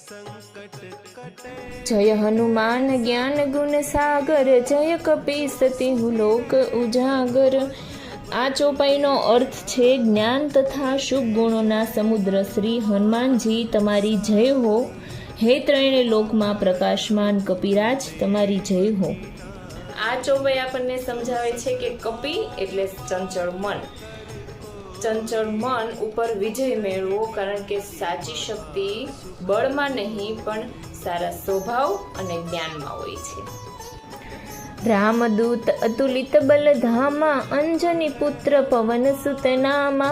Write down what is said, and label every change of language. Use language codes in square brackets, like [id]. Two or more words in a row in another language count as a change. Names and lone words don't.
[awa] जय हनुमान ज्ञान गुण सागर, जय कपीसति लोक उजागर। [gu] આ ચોપાઈનો અર્થ છે જ્ઞાન તથા શુભ ગુણોના સમુદ્ર શ્રી હનુમાનજી તમારી જય હો। હે ત્રણેય લોકમાં પ્રકાશમાન કપિરાજ તમારી જય હો। આ ચોપાઈ આપણને સમજાવે છે કે કપિ એટલે ચંચળ મન, ચંચળ મન ઉપર વિજય મેળવો, કારણ કે સાચી શક્તિ બળમાં નહીં પણ સારા સ્વભાવ અને જ્ઞાનમાં હોય છે। [awa] रामदूत अतुलित बलधामा, अंजनी पुत्र पवन सुत नामा।